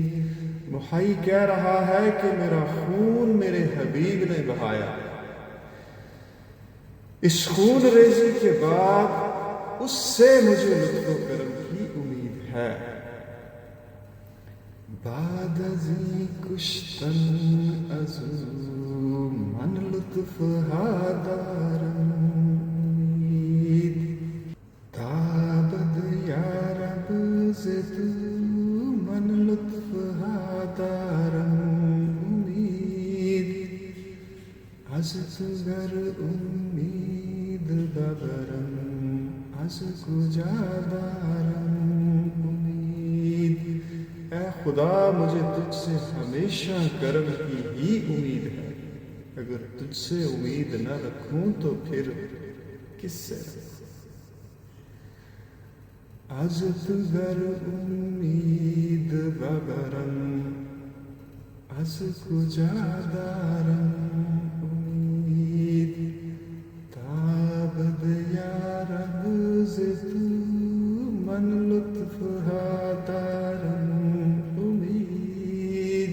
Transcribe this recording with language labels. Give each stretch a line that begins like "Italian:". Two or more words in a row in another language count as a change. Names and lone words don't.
Urdu: محی کہہ رہا ہے کہ میرا خون میرے حبیب نے بہایا. اس خون ریزی کے بعد اس سے مجھے لطف و کرم کی امید ہے.
Persian: بعد ازی کشتن ازو من لطف ها دارم امید. تابد یا رب ز تو من لطف ها دارم امید. از تو گر امید ببرم از کجا دارم امید.
Urdu: اے خدا مجھے تجھ سے ہمیشہ کرم کی ہی امید ہے. اگر تجھ سے امید نہ رکھوں تو پھر کس سے رکھوں.
Persian: از تو گر امید ببرم از کجا دارم امید. تابد یا رب ز تو من لطف ها دارم امید.